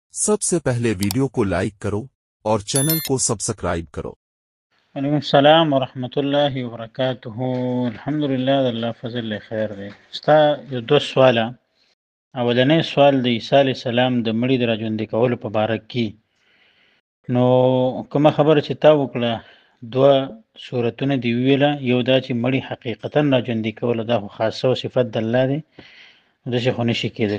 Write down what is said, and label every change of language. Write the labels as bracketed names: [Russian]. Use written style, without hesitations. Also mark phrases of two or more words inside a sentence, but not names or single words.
[Urdu] سب سے پہلے ویڈیو کو لائک کرو اور چینل کو سبسکرائب کرو. [Arabic] وعلیکم السلام ورحمت الله وبرکاته. [Pashto] الحمدلله د الله فضل له خیر دی. ستا یو دو سواله. اولنی سوال د عیسی [Arabic] علی السلام [Pashto] د مړي د راژوندي کولو په باره کې نو کومه خبره چې تا وکړه دوه صورتونه دی ویله، یو دا چې مړي حقیقتا راژوندي کول دا خو خاصه او صفت د الله دی، داسې خو نشي کېدلی.